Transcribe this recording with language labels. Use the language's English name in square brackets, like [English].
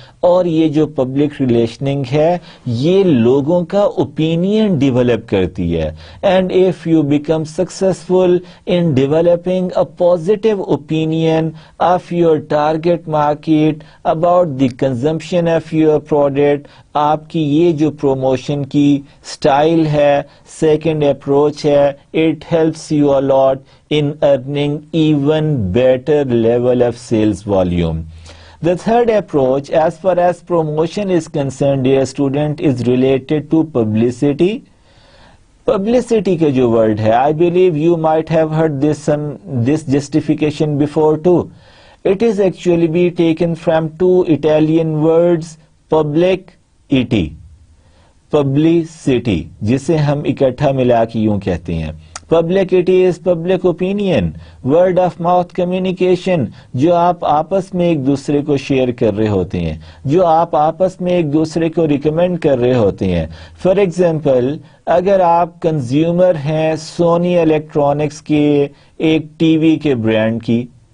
[Urdu] اور یہ جو پبلک ریلیشننگ ہے یہ لوگوں کا اوپینین ڈیولپ کرتی ہے، [English] and if you become successful in developing a positive opinion of your target market about the consumption of your product, [Urdu] آپ کی یہ جو پروموشن کی سٹائل ہے، سیکنڈ اپروچ ہے، [English] It helps you a lot in earning even better level of sales volume. The third approach as far as promotion is concerned, dear student, is related to publicity. Publicity [Urdu] کا جو [English] word ہے, I believe you might have heard this justification before too. It is actually be taken from 2 Italian words, public et, [Urdu] publicity, جسے ہم اکٹھا ملا کے یوں کہتے ہیں۔ [English] Publicity is public opinion, word of mouth communication، [Urdu] جو آپ آپس میں ایک دوسرے کو شیئر کر رہے ہوتے ہیں، جو آپ آپس میں ایک دوسرے کو ریکمینڈ کر رہے ہوتے ہیں۔ [English] for example, [Urdu] اگر آپ کنزیومر ہیں سونی الیکٹرانکس کے ایک ٹی وی کے برانڈ کی،